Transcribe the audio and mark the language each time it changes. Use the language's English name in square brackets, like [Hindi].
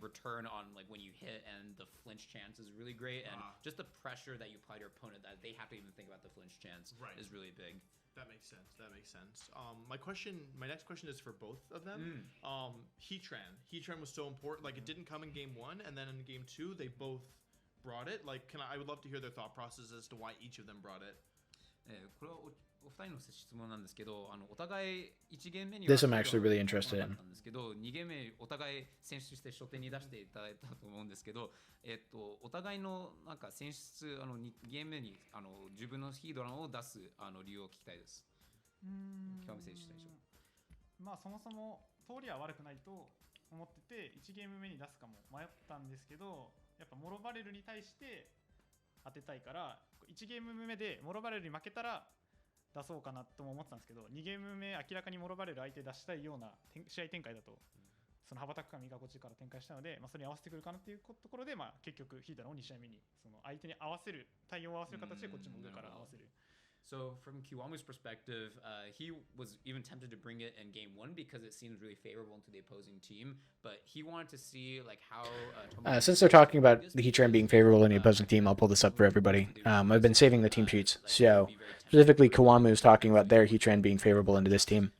[English] Return on when you hit, and the flinch chance is really great, and just the pressure that you apply to your opponent that they have to even think about the flinch chance is really big. That makes sense. My next question is for both of them. Heatran was so important. Like it didn't come in game one, and then in game two they both brought it. Like, I would love to hear their thought process as to why each of them brought it. [Japanese] これはお二人の質問なんですけど、お互い1ゲーム目に [English] This I'm actually really interested in. [Japanese] なんですけど、2ゲーム目お互い選出して初手に出していただいたと思うんですけど、お互いのなんか選出2ゲーム目に自分のヒードランを出す理由を聞きたいです。極め選手最初。まあそもそも通りは悪くないと思ってて、1ゲーム目に出すかも迷ったんですけど、やっぱモロバレルに対して当てたいから、1ゲーム目でモロバレルに負けたら出そうかなとも思ってたんですけど、2ゲーム目明らかにモロバレル相手出したいような試合展開だと、その羽ばたく神がこっちから展開したので、それに合わせてくるかなっていうところで、結局ヒーダラを2試合目にその相手に合わせる、対応を合わせる形でこっちも上から合わせる。 [English] So from Kiwamu's perspective, he was even tempted to bring it in game one because it seems really favorable to the opposing team, but he wanted to see how... since they're talking about the Heatran being favorable in the opposing team, I'll pull this up for everybody. I've been saving the team sheets. So specifically Kiwamu is talking about their Heatran being favorable into this team,